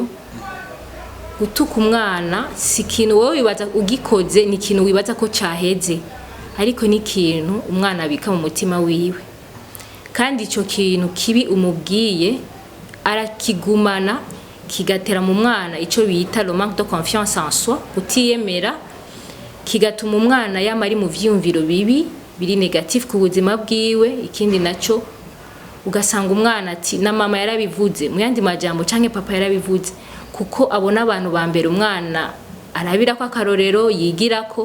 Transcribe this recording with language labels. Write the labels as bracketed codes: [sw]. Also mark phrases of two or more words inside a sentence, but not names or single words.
[rn] Gutuka umwana si kintu wowe wibaza ugikoze, ni kintu wibaza ko caheze, ariko ni kintu umwana abika mu mutima wiwe, kandi ico kintu kibi umubwiye arakigumana, kigatera mu mwana ico bita [fr] le manque de confiance en soi, [rn] kutiyemera, kigatuma umwana yama ari mu vyumviro bibi biri negatif ku buzima bwiwe. Ikindi naco ugasanga umwana ati na mama yarabivuze, mu yandi majambo canke papa yarabivuze, kuko abona abantu ba mbere umwana arabira ko akarorero yigirako.